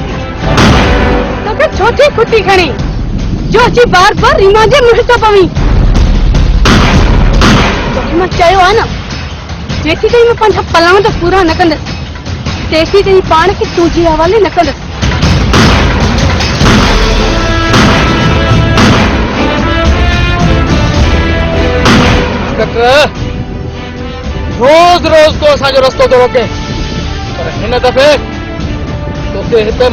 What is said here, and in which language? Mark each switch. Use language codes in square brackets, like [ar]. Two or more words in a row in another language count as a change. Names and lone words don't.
[sd] तोखे छोटी खुटी खणी जो अची बार बार रीमा जे मुंह तो पवी तोखे मां चयो आहे न जेसी ताईं मां पंहिंजा पलाव त पूरा न कंदसि तेसी ताईं पाण खे तुंहिंजे हवाले न कंदसि रोज रोज तो असांजो रस्तो थो रोके पर हिन दफ़े तोखे हिते